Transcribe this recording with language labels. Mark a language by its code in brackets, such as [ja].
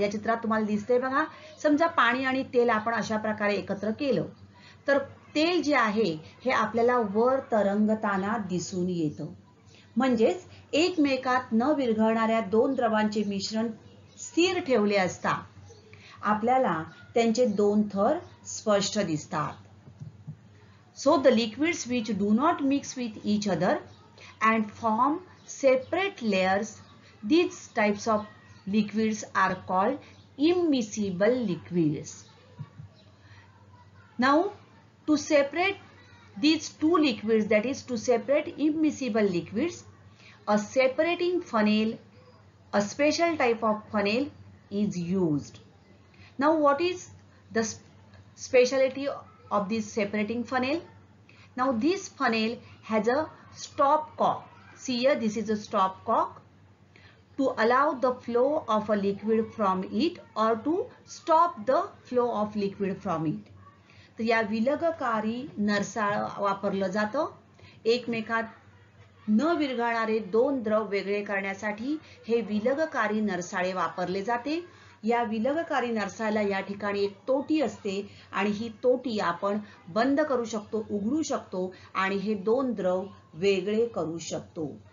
[mr] या चित्रात तुम्हाला दिसते बघा. समजा पाणी आणि तेल आपण अशा प्रकारे एकत्र केलं तर तेल जे आहे हे आपल्याला वर तरंगताना दिसून येतं. म्हणजेच एकमेकात न विरघळणाऱ्या दोन द्रवांचे मिश्रण स्थिर ठेवले असता आपल्याला त्यांचे दोन थर स्पष्ट दिसतात. [en] So the liquids which do not mix with each other and form separate layers, these types of liquids are called immiscible liquids. Now to separate these two liquids, that is to separate immiscible liquids, a separating funnel, a special type of funnel is used. Now what is the speciality of this separating funnel? Now this funnel has a stop cock. See here, this is a stop cock to allow the flow of a liquid from it or to stop the flow of liquid from it. [mr] तर या विलगकारी नरसाळ वापरलं जातं. एकमेकात न विरघळणारे दोन द्रव वेगळे करण्यासाठी हे विलगकारी नरसाळे वापरले जाते. या विलगकारी नरसाळ्याला या ठिकाणी एक तोटी असते आणि ही तोटी आपण बंद करू शकतो, उघडू शकतो आणि हे दोन द्रव वेगळे करू शकतो.